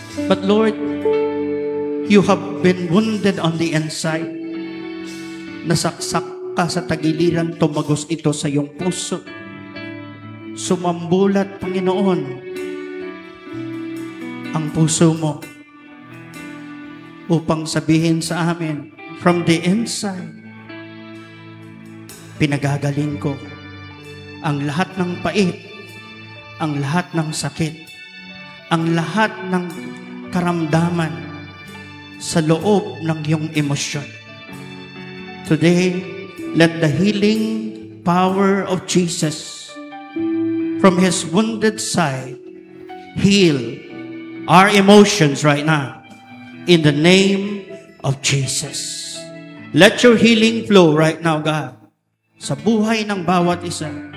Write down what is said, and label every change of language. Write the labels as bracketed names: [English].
[English] But Lord, you have been wounded on the inside. [Filipino] Nasaksak ka sa tagiliran, tumagos ito sa iyong puso. Sumambulat, Panginoon, ang puso mo upang sabihin sa amin, [English] from the inside, [Filipino] pinagagaling ko ang lahat ng pait, ang lahat ng sakit, ang lahat ng karamdaman sa loob ng iyong emosyon. [English] Today, let the healing power of Jesus from His wounded side heal our emotions right now in the name of Jesus. Let your healing flow right now, God, [Filipino] sa buhay ng bawat isa.